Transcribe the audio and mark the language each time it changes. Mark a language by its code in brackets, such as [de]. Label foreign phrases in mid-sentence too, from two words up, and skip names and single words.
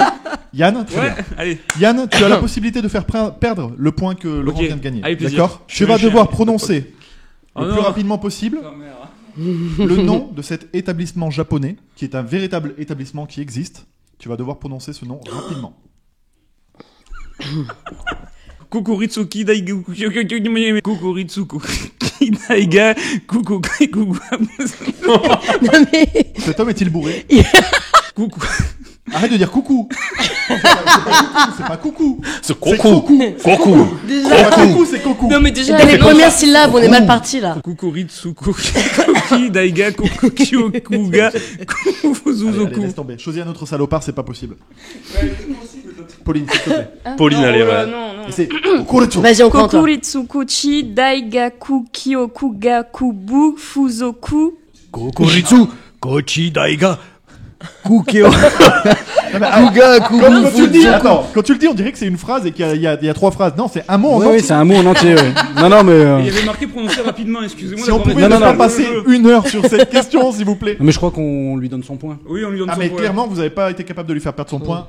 [fr] Yann, très Ouais, bien. allez. Yann, tu as la possibilité de faire perdre le point que Laurent Ok, vient de gagner. avec plaisir. D'accord? Je Tu vais vas cher. devoir prononcer Oh le non. plus rapidement possible Oh, merde. le nom de cet établissement japonais, qui est un véritable établissement qui existe. Tu vas devoir prononcer ce nom rapidement. Kukuritsuki Daiga. Kukuritsuku. Daiga. Non mais. Cet homme est-il bourré? Coucou. Arrête de dire coucou. C'est pas coucou. C'est C'est Koku. Koku. C'est pas coucou, c'est coucou. Non mais déjà, Les premières syllabes, on est mal parti là. Kukuritsuku. Daiga. Kukukyokuga. Allez, Kufuzuzoku. laisse tomber. Choisis un autre salopard, c'est pas possible. Pauline, s'il te plaît. Pauline, allez, ouais. Non, non. Et c'est Kokuretsu. Vas-y, on compte. Kokuritsukuchi Daigaku Kyokugaku Bu Fuzoku. Kokuritsu, Kochi Daiga, Kukeo. Quand tu le dis, attends, quand tu le dis, on dirait que c'est une phrase et qu'il y a 3 phrases. Non, c'est un mot en Oui, entier. c'est un mot en entier. Ouais. Non, mais. Il y avait marqué prononcer rapidement, excusez-moi. Si on d'avoir pouvait été- ne pas passer 1 heure sur cette question, s'il vous plaît. Mais je crois qu'on lui donne son point. Oui, on lui donne Ah, son mais point. clairement, vous n'avez pas été capable de lui faire perdre son point.